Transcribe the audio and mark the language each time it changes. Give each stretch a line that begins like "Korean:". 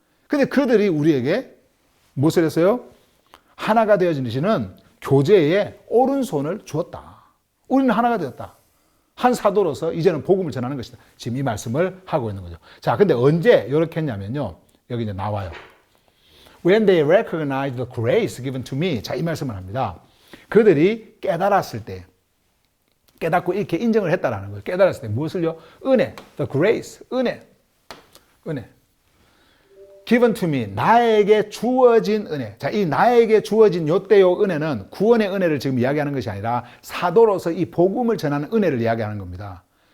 Korean: 근데 그들이 우리에게 무엇을 했어요? 하나가 되어지는 교제의 오른손을 주었다. 우리는 하나가 되었다. 한 사도로서 이제는 복음을 전하는 것이다. 지금 이 말씀을 하고 있는 거죠. 자, 근데 언제 이렇게 했냐면요. 여기 이제 나와요.
English: When they recognized the grace given to me.
Korean: 자, 이 말씀을 합니다. 그들이 깨달았을 때, 깨닫고 이렇게 인정을 했다라는 거예요. 깨달았을 때 무엇을요? 은혜, the grace, 은혜.
English: given to me,
Korean: 나에게 주어진 은혜. 자, 이 나에게 주어진 요때요 은혜는 구원의 은혜를 지금 이야기하는 것이 아니라 사도로서 이 복음을 전하는 은혜를 이야기하는 겁니다.